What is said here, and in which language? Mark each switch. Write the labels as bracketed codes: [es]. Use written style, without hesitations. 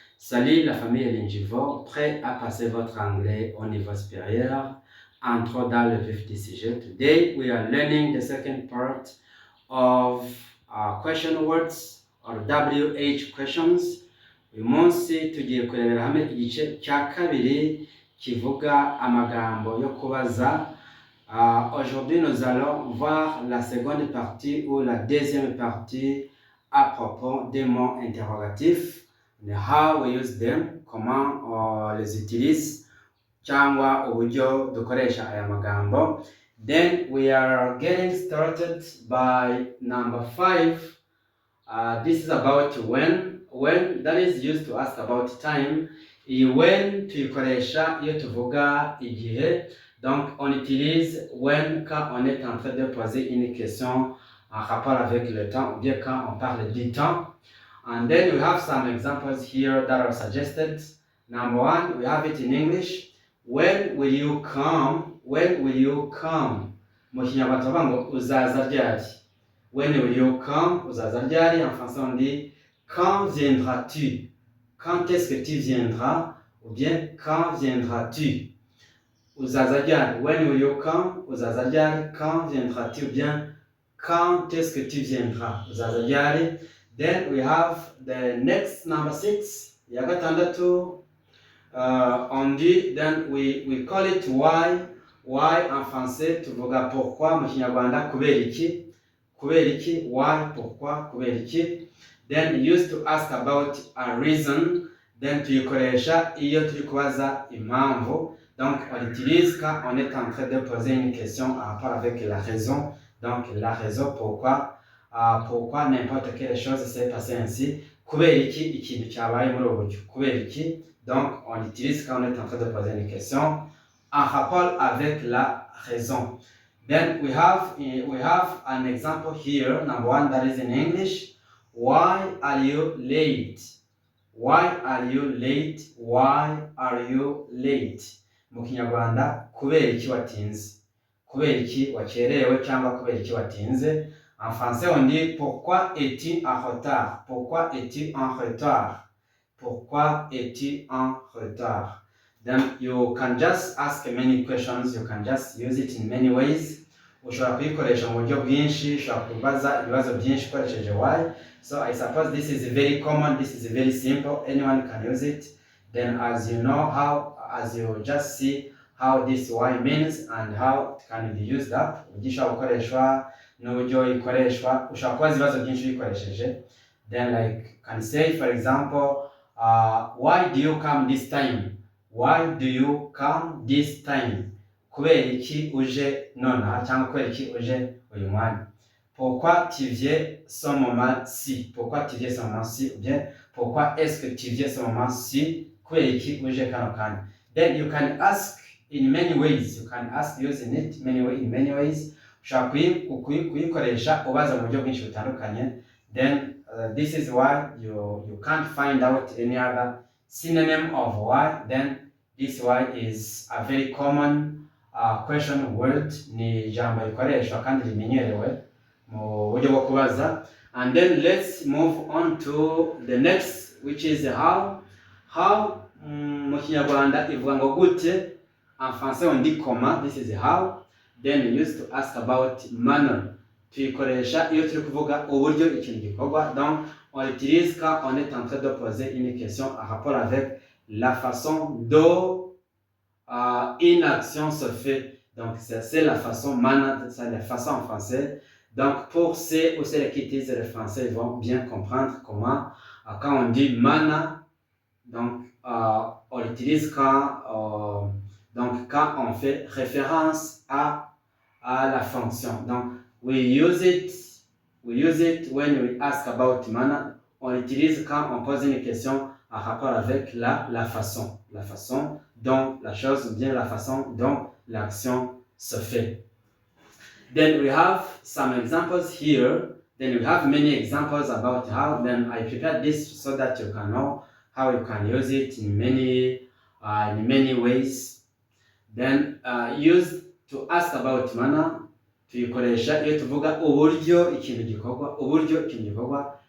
[fr] Salut la famille Lingivo, prêt à passer votre anglais au niveau supérieur? Entrons dans le vif du sujet. [en] Today we are learning the second part of question words or WH questions. [rw] Uyu munsi tugiye kurebera hamwe igice cya kabiri kivuga amagambo yo kubaza. [fr] Aujourd'hui nous allons voir la seconde partie ou la deuxième partie à propos des mots interrogatifs, [en] how we use them, [fr] comment on les utilise [rw] cyangwa uburyo dukoresha aya magambo. [en] Then we are getting started by number 5. This is about when that is used to ask about time. [rw] When tuyikoresha iyo tuvuga igihe. [fr] Donc on utilise when quand on est en train de poser une question en rapport avec le temps ou bien quand on parle du temps. [en] And then we have some examples here that are suggested. Number 1, we have it in English. When will you come? When will you come? [rw] Mu Kinyarwanda tuvuga ngo uzaza ryari. [en] When will you come? [rw] Uzaza ryari. [fr] En français on dit quand viendras-tu? Quand est-ce que tu viendras? Ou bien quand viendras-tu? [rw] Uzaza ryari. [en] When will you come? [rw] Uzaza ryari. [fr] Quand viendras-tu? Ou bien quand est-ce que tu viendras? [rw] Uzaza ryari. [en] Then we have the next number 6. [rw] Ya gatandatu. [fr] On dit, [en] then we call it why. [fr] Why en français [rw] tuvuga [fr] pourquoi. [rw] Mu Kinyarwanda kubera iki. Kubera iki. Why, pourquoi, kubera iki. [en] Then used to ask about a reason. [rw] Then tuyikoresha iyo turi kubaza impamvu. [fr] Donc on utilise quand on est en train de poser une question en rapport avec la raison. Donc la raison pourquoi. Pourquoi n'importe quelle chose s'est passée ainsi. [rw] Kubera iki ikintu cyabaye muri ubu buryo. Kubera iki. [fr] Donc on utilise quand on est en train de poser une question en rapport avec la raison. [en] Then we have an example here, number 1, that is in English. Why are you late? Why are you late? Why are you late? [rw] Mu Kinyarwanda, kubera iki watinze? Kubera iki wakerewe cyangwa kubera iki watinze? [fr] En français, on dit pourquoi es-tu en retard? Pourquoi es-tu en retard? Pourquoi es-tu en retard? [en] Then you can just ask many questions. You can just use it in many ways. [rw] Ushobora kuyikoresha mu buryo bwinshi, ushobora kubaza ibibazo byinshi ukoresheje why. [en] So I suppose this is very common, this is very simple, anyone can use it. Then as you know as you just see how this why means and how it can be used up, [rw] uburyo ishobora gukoreshwa n'uburyo ikoreshwa, ushobora kubaza ibibazo byinshi ubikoresheje. [en] Then like can say for example, why do you come this time? Why do you come this time? [rw] Kubera iki uje nonaha cyangwa kubera iki uje uyu mwanya. [fr] Pourquoi tu viens ce moment-ci? Pourquoi tu viens ce moment-ci? Ou bien pourquoi est-ce que tu viens ce moment-ci? [rw] Kubera iki uje kano kanya. [en] Then you can ask in many ways. You can ask using it in many ways. [rw] Ushobora kuyikoresha ubaza mu buryo bwinshi butandukanye. [en] Then this is why you can't find out any other synonym of why. Then this why is a very common question word. [rw] Ni ijambo rikoreshwa kandi rimenyerewe mu buryo bwo kubaza. [en] And then let's move on to the next, which is how. [rw] Mu Kinyarwanda ivuga ngo gute. [fr] En français on dit comment. [en] This is how. Then we used to ask about manner. [rw] Tuyikoresha iyo turi kuvuga uburyo ikintu gikorwa. [fr] Donc on utilise quand on est en train de poser une question en rapport avec la façon dont une action se fait. Donc c'est la façon manner, c'est la façon en français. Donc pour ceux ou celles qui utilisent le français, ils vont bien comprendre comment quand on dit manner, donc on l'utilise quand on fait référence à la fonction. [en] Donc we use it when we ask about manner. [fr] On l'utilise quand on pose une question en rapport avec la façon dont la chose ou bien la façon dont l'action se fait. [en] Then we have some examples here. Then we have many examples about how. Then I prepared this so that you can know how you can use it in many ways. Then used to ask about manner, [rw] tuyikoresha iyo tuvuga uburyo ikintu gikorwa.